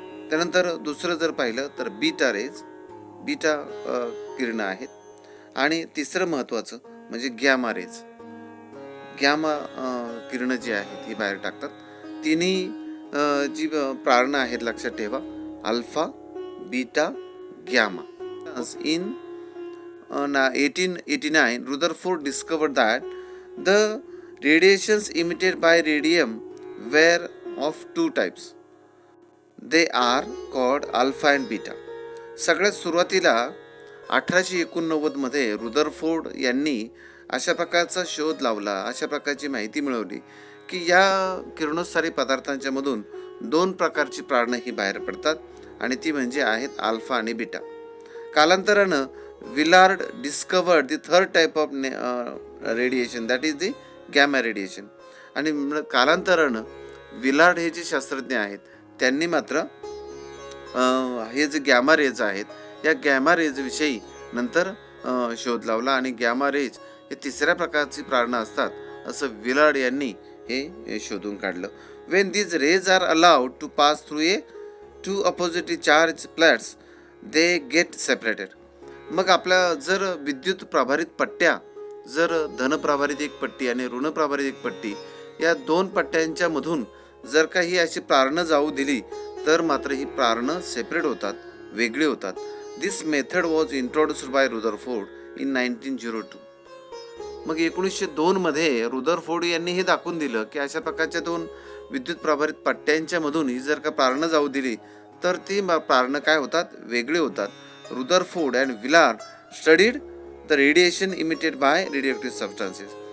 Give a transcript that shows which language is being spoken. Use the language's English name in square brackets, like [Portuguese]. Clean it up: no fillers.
[Marathi] त्यानंतर दुसरं जर पाहिलं तर बीटा रेज, बीटा किरणं आहेत. आणि तिसरं महत्त्वाचं म्हणजे गॅमा रेज, गॅमा किरणं जी आहेत ही बाहेर टाकतात. तिन्ही जी प्रारणं आहेत लक्षात ठेवा, alpha, beta, gamma. [English] In 1889, Rutherford discovered that the radiations emitted by radium were of 2 types. They are called alpha and beta. [Marathi] सगळ्यात सुरुवातीला 1889 मध्ये रुदरफोर्ड यांनी अशा प्रकारचा शोध लावला, अशा प्रकारची माहिती मिळवली की या किरणोत्सारी पदार्थांच्या मधून 2 प्रकारची प्रारणं ही बाहेर पडतात आणि ती म्हणजे आहेत अल्फा आणि बीटा. कालांतरानं [English] Villard discovered the third type of radiation, that is the gamma radiation. [Marathi] आणि कालांतरानं विलार्ड हे जे शास्त्रज्ञ आहेत त्यांनी मात्र हे जे गॅमा रेज आहेत या गॅमा रेज विषयी नंतर शोध लावला आणि गॅमा रेज हे 3ऱ्या प्रकारची प्रारणं असतात असं विलार्ड यांनी हे शोधून काढलं. [English] When these rays are allowed to pass through a 2 oppositely charged plates they get separated. [Marathi] मग आपल्या जर विद्युत प्रभारित पट्ट्या, जर धनप्रभारित एक पट्टी आणि ऋणप्रभारित एक पट्टी, या 2 पट्ट्यांच्या मधून जर काही अशी प्रारणं जाऊ दिली तर मात्र ही प्रारणं सेपरेट होतात, वेगळी होतात. [English] This method was introduced by Rutherford in 1902. [Marathi] मग 1902 मध्ये रुदरफोर्ड यांनी हे दाखवून दिलं की अशा प्रकारच्या 2 विद्युत प्रभारित पट्ट्यांच्या मधून ही जर का प्रारणं जाऊ दिली तर ती प्रारणं काय होतात, वेगळी होतात. [English] Rutherford and Villard studied the radiation emitted by radioactive substances.